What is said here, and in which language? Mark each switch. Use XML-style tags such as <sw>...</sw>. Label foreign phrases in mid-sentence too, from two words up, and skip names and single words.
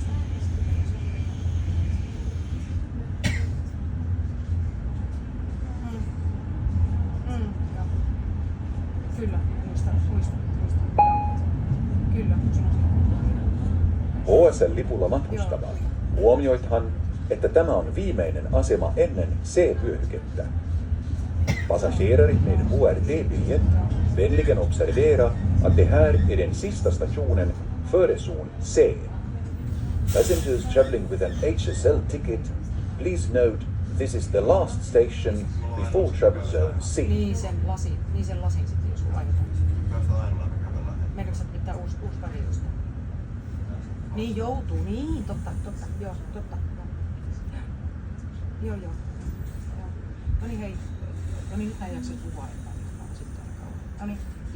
<fi>Kyllä, muistan. Kyllä, HSL-lipulla matkustava. Huomioithan, että tämä on viimeinen asema ennen C-vyöhykettä.</fi> <sv>Passagerare med HRD-biljett, vänligen observera att det här är den sista stationen före zon C.</sv> <en>Passengers traveling with an HSL ticket, please note this is the last station before travel zone C.</en> <fi>Niin sen lasin sitten, jos laitetaan. Meneekö sä pitää uusi väri just? Niin joutuu, niin totta. Joo, totta. Joo. No niin hei. No niin, nyt mä en jaksa puhua enää.</fi>